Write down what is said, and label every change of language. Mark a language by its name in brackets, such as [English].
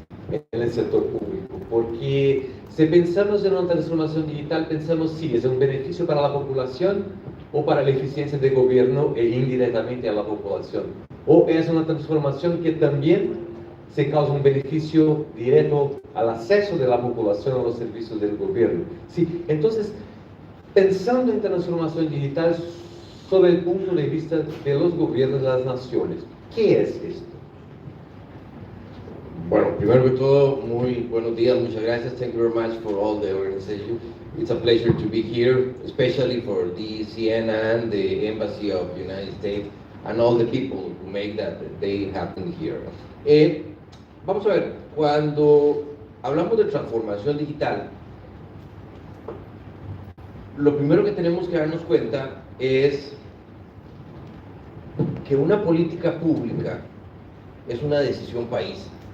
[Spanish] en el sector público, porque si pensamos en una transformación digital, pensamos si es un beneficio para la población o para la eficiencia del gobierno e indirectamente a la población, o es una transformación que también se causa un beneficio directo al acceso de la población a los servicios del gobierno. Sí, entonces, Pensando en transformación digital sobre el punto de vista de los gobiernos de las naciones, ¿qué es esto? Bueno, primero que todo, muy buenos días, muchas gracias. [English] Thank you very much for all the organization. It's a pleasure to be here, especially for DCN and the Embassy of the United States and all the people who make that day happen here. [Spanish] Vamos a ver, cuando hablamos de transformación digital, lo primero que tenemos que darnos cuenta es que una política pública es una decisión país.